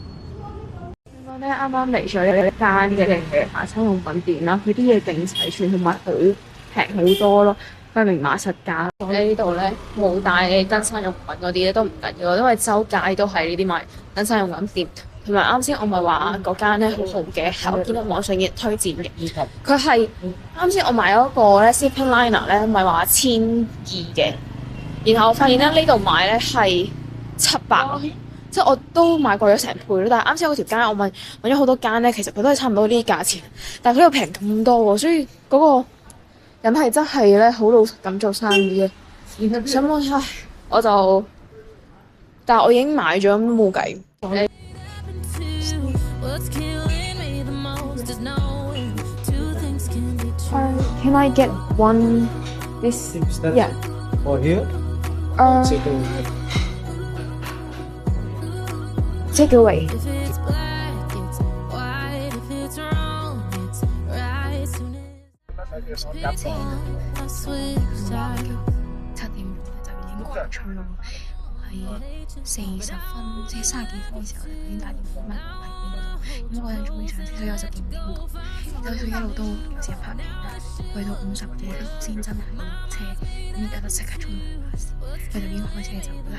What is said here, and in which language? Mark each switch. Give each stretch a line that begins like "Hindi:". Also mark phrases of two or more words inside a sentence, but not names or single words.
Cantonese: 我咧啱啱嚟咗一間嘅買生用品店啦，佢啲嘢勁齊全，同埋佢平好多咯，佢係明碼實價。我喺呢度咧冇帶登山用品嗰啲咧都唔緊要，因為周街都係呢啲賣登山用品店。同埋啱先我咪話嗰間咧好好嘅，係我見到網上嘅推薦嘅。佢係啱先我買咗個咧 sleeping liner 咧，咪話1200嘅，然後我發現咧呢度買咧係700，即係我都買過咗成倍咯。但係啱先嗰條街我問咗好多間咧，其實佢都係差唔多呢啲價錢，但係佢又平咁多喎，所以嗰個人係真係咧好老實咁做生意嘅。想問下我就，但係我已經買咗冇計。
English: Can I get one this? Yeah. For here? Take away.
Cantonese: 7點就已經過咗咯，係40分，即係30幾分嘅時候咧，已經打電話問我喺邊度，咁我有準備上車，所以我就點點過，然後佢一路都有時拍片啦，去到50幾分先真係落車，咁而家就即刻衝去巴士，佢就已經開車走啦。